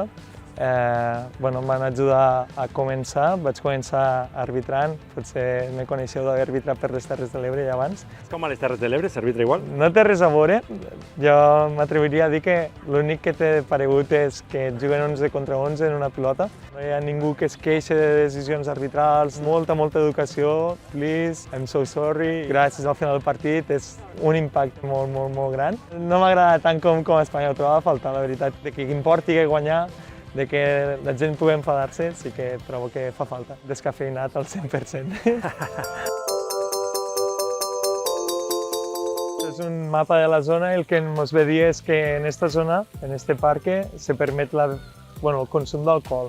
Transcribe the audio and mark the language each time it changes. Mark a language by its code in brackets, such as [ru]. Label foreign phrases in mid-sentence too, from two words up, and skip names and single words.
[ca] Em van ajudar a començar, vaig començar arbitrant, potser me coneixeu d'haver arbitrat per les Terres de l'Ebre ja abans. És com a les Terres de l'Ebre, s'arbitra igual? No té res a veure, jo m'atreviria a dir que l'únic que té paregut és que juguen 11 contra 11 en una pilota. No hi ha ningú que es queixi de decisions arbitrals, molta educació, [en] please, I'm so sorry. [ca] Gràcies al final del partit, és un impacte molt gran. No m'agrada tant com a Espanya, ho trobava a faltar, la veritat, de que importi que guanyar, de que la gent pugui enfadar-se, sí que trobo que fa falta. Descafeinat al 100%. És un mapa de la zona i el que ens ve dir és que en aquesta zona, en aquest parc, se permet el consum d'alcohol.